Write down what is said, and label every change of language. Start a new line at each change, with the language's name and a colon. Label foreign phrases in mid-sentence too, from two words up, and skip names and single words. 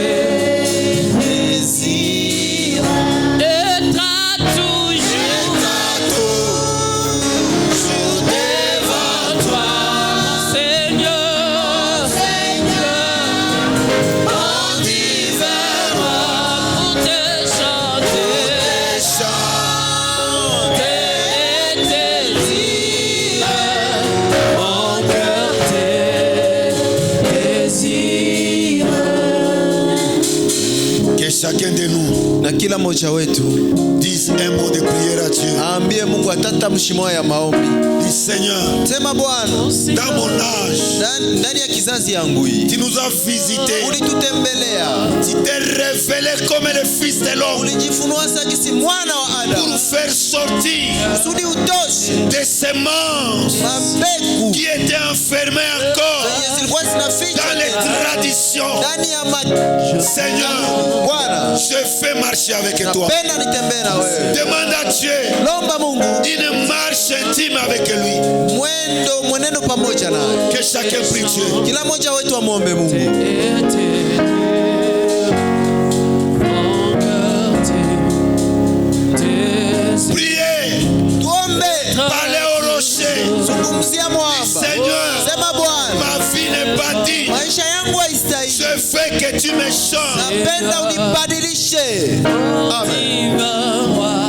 French: désire, être toujours devant toi, mon Seigneur, on vivra pour te chanter et te dire, mon cœur te désire. Que chacun de nous
Swahili: Na kila mmoja wetu
French: dise un mot de prière à Dieu.
Swahili: aambie Mungu atatamshi moyo ya maombi.
French: Dis Seigneur,
Swahili: Sema Bwana,
French: dans mon âge,
Swahili: ndani ya kizazi yangu hii
French: tu nous as visités.
Swahili: ulitutembelea,
French: Tu t'es révélé comme le Fils de l'homme
Swahili: ulijifunua sagisi mwana wa
French: pour
Swahili: Adamu
French: faire sortir
Swahili: kusudi utoshe
French: des semences
Swahili: mabegu
French: qui étaient enfermées encore
Swahili: zenye zilikuwa zinaficha
French: dans les traditions.
Swahili: ndani ya
French: Seigneur,
Swahili: Bwana,
French: je fais marcher avec toi.
Swahili: napenda nitembee na wewe.
French: Demande à Dieu
Swahili: Lomba Mungu
French: une marche intime avec lui.
Swahili: mwenendo pamoja naye.
French: Que chacun prie Dieu.
Swahili: Kila mmoja wetu amwombe Mungu.
French: Priez,
Swahili: Tuombe,
French: parlez au rocher.
Swahili: zungumzia mwamba.
French: Seigneur,
Swahili: Sema Bwana,
French: ma vie n'est pas digne.
Swahili: maisha yangu haistahili.
French: Je veux que tu me changes.
Swahili: Napenda unibadilishe. Amen.